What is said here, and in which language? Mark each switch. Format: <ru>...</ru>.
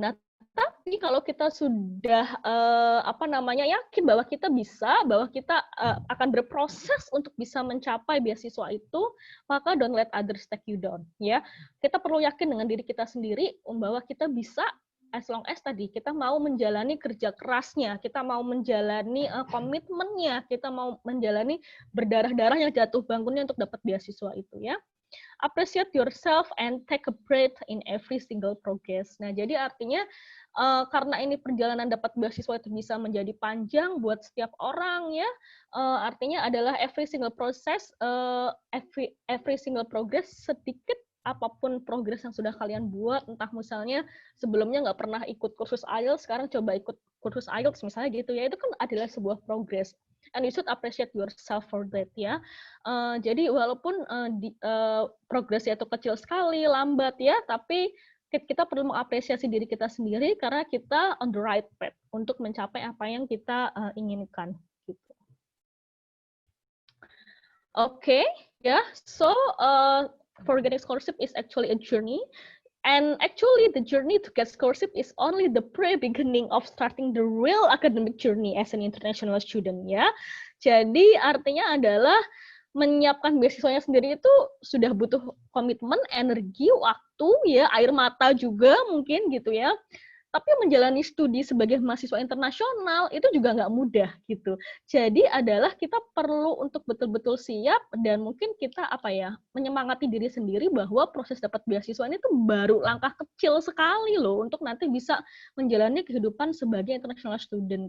<id>Nah, tapi kalau kita sudah yakin bahwa kita bisa, bahwa kita akan berproses untuk bisa mencapai beasiswa itu, maka</id> <en>don't let others take you down.</en> <id>Ya, kita perlu yakin dengan diri kita sendiri bahwa kita bisa,</id> <en>as long as</en> <id>tadi kita mau menjalani kerja kerasnya, kita mau menjalani komitmennya, kita mau menjalani berdarah-darahnya, jatuh bangunnya untuk dapat beasiswa itu ya.</id> <en>Appreciate yourself and take a breath in every single progress.</en> <id>Nah, jadi artinya karena ini perjalanan dapat beasiswa itu bisa menjadi panjang buat setiap orang ya. Artinya adalah</id> <en>every single process, every single progress,</en> <id>sedikit apapun progres yang sudah kalian buat, entah misalnya sebelumnya nggak pernah ikut kursus IELTS, sekarang coba ikut kursus IELTS misalnya gitu ya, itu kan adalah sebuah progres.</id> <en>And you should appreciate yourself for that</en> <id>ya. Jadi walaupun progresnya itu kecil sekali, lambat ya, tapi kita perlu mengapresiasi diri kita sendiri karena kita</id> <en>on the right path</en> <id>untuk mencapai apa yang kita inginkan. Gitu.</id> <en>Okay, yeah. So for getting scholarship is actually a journey. And actually, the journey to get scholarship is only the pre-beginning of starting the real academic journey as an international student,</en> <id>ya. Jadi artinya adalah menyiapkan beasiswanya sendiri itu sudah butuh komitmen, energi, waktu, ya, air mata juga mungkin gitu ya. Tapi menjalani studi sebagai mahasiswa internasional itu juga nggak mudah gitu. Jadi adalah kita perlu untuk betul-betul siap dan mungkin kita menyemangati diri sendiri bahwa proses dapat beasiswa ini tuh baru langkah kecil sekali loh untuk nanti bisa menjalani kehidupan sebagai international student.</id>